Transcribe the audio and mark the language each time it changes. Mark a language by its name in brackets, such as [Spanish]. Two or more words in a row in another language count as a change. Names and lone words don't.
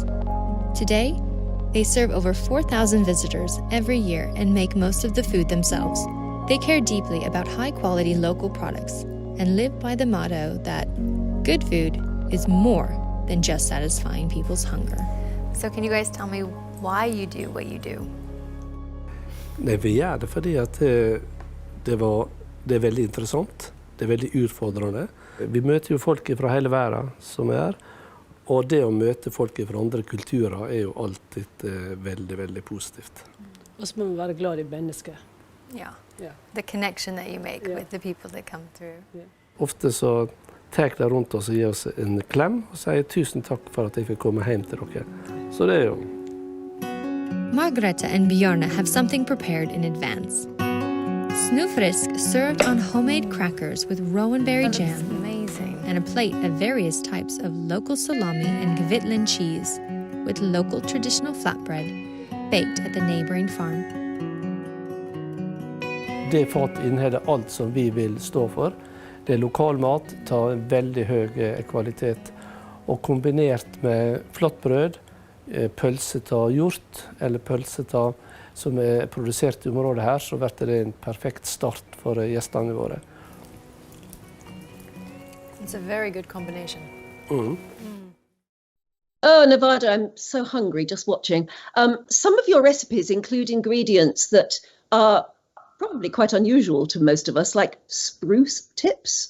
[English] Today, they serve over 4,000 visitors every year and make most of the food themselves. They care deeply about high-quality local products and live by the motto that good food is more than just satisfying people's hunger. So can you guys tell me why you do what you do? [Norwegian] Nej, vi gör det fordi at det er veldig interessant, det er veldig utfordrende. Vi møter jo folk fra hele verden som er, og det å møte folk fra andre kulturer er jo alltid veldig, veldig positivt. Og så må vi være glad i mennesker. [English] Yeah. Yeah. The connection that you make Yeah. with the people that come through. [Norwegian] Ofte så tar de rundt oss og gir oss en klem og sier tusen takk for at jeg fikk komme hjem til dere. Så det er jo... [English] Margrethe and Bjarne have something prepared in advance. Snøfrisk served on homemade crackers with rowanberry jam Amazing. and a plate of various types of local salami and Kvitland cheese with local traditional flatbread baked at the neighboring farm. [Norwegian] Det fatet inneholder alt som vi vil stå for. Det er lokal mat, tar en veldig høy kvalitet, og kombinert med flatbrød, pølse av hjort, eller pølse av som er produsert i området her, så blir det en perfekt start for gjestene våre. [English] It's a very good combination. Oh, Nevada, I'm so hungry just watching. Some of your recipes include ingredients that are probably quite unusual to most of us, like spruce tips.